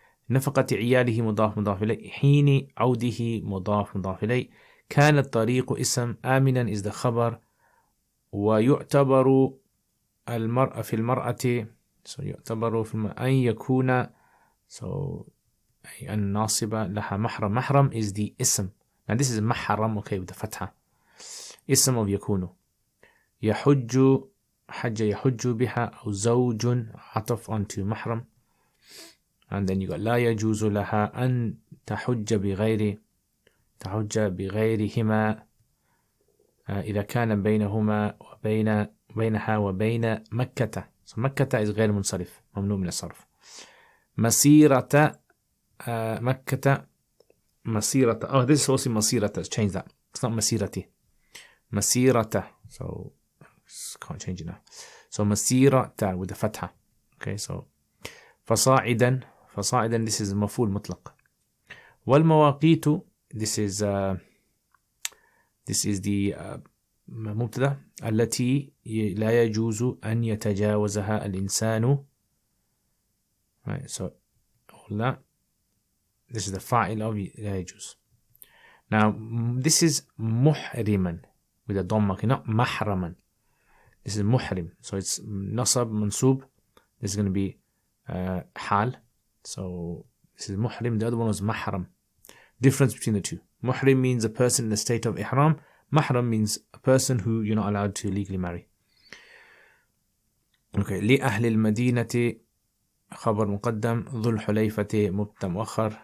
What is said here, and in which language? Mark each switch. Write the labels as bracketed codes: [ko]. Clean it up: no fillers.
[ar] نفقة عياله مضاف مضاف إليه. حين عوده مضاف مضاف إليه. كان الطريق اسم. آمنا [en] is the [ar] خبر. ويعتبر المرأة في المرأة so يعتبر في أن يكون so الناصبة لها محرم. [en] محرم is the ism. Now this is محرم, okay, with the fatha. [ar] اسم [en] of [ar] يكون. يحج حج يحج بها أو زوج عطف onto محرم. [en] And then you got [ar] لا يجوز لها أن تحج بغيرهما إذا كان بينهما بينها وبين مكة. So مكة is غير منصرف, ممنوع من الصرف. مسيرة مكة مسيرة. [en] Oh, this is also مسيرة. Let's change that. It's not مسيرتي. مسيرة. So can't change it now. So مسيرة with the fatha. Okay, so فصاعدا. [ar] فصاعدا this is مفعول مطلق. والمواقيت [en] this is the [ar] مبتدأ التي لا يجوز أن يتجاوزها الإنسان. [en] Right, so لا, this is the فاعل of [ar] لا يجوز. [en] Now this is محرما with a dhamma, okay, not محرما. This is محرم, so it's nasab mansub. This is going to be hal. So this is محرم. The other one was mahram. Difference between the two. Muhrim means a person in the state of ihram. Mahram means a person who you're not allowed to legally marry. Okay. [ar] لأهل المدينة خبر مقدم ذو الحليفة مبتدأ مؤخر.